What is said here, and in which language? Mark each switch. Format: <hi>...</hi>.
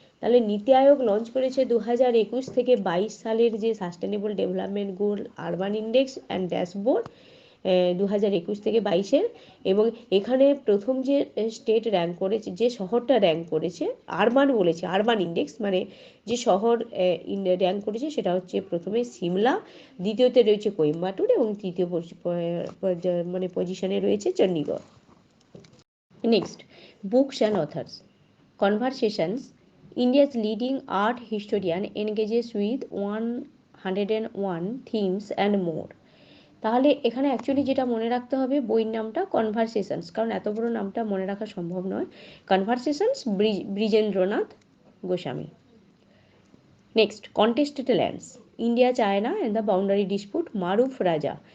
<bn>তাহলে নীতি আয়োগ লঞ্চ করেছে 2021 থেকে 22 সালের যে sustainable development goal urban index and dashboard 2021 থেকে 22-এর, এবং এখানে প্রথম যে স্টেট র্যাঙ্ক করেছে, যে শহরটা র্যাঙ্ক করেছে, আরবান বলেছে, আরবান ইন্ডেক্স মানে যে শহর র্যাঙ্ক করেছে সেটা হচ্ছে প্রথমে সিমলা, দ্বিতীয়তে রয়েছে কোয়েম্বাটুর, এবং তৃতীয় মানে পজিশনে রয়েছে Chandigarh. Next, books and authors.</bn> <en>Conversations, India's leading art historian engages with 101 themes and more।</en> <bn>তাহলে এখানে অ্যাকচুয়ালি যেটা মনে রাখতে হবে, বইয়ের নামটা কনভারসেশনস, কারণ এত বড় নামটা মনে রাখা সম্ভব নয়। Conversations, ব্রিজেন্দ্রনাথ Goswami. Next, contested lands, India China and the boundary dispute, মারুফ রাজা।</bn>